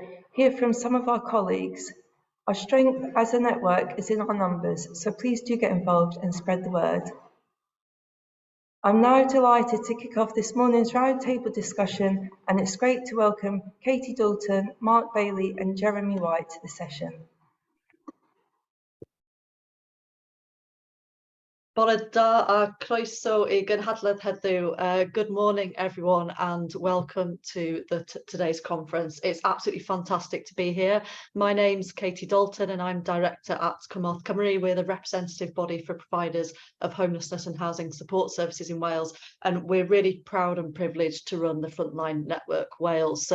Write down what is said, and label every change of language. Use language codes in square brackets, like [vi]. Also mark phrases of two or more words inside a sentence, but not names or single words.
[en] Hear from some of our colleagues. Our strength as a network is in our numbers, so please do get involved and spread the word. I'm now delighted to kick off this morning's roundtable discussion, and it's great to welcome Katie Dalton, Mark Baillie and Jeremy White to the session. [cy] Bore da a croeso I gynhadledd heddiw. [en] Good morning, everyone, and welcome to today's conference. It's absolutely fantastic to be here. My name's Katie Dalton, and I'm director at Cymorth Cymru. We're the representative body for providers of homelessness and housing support services in Wales, and we're really proud and privileged to run the Frontline Network Wales.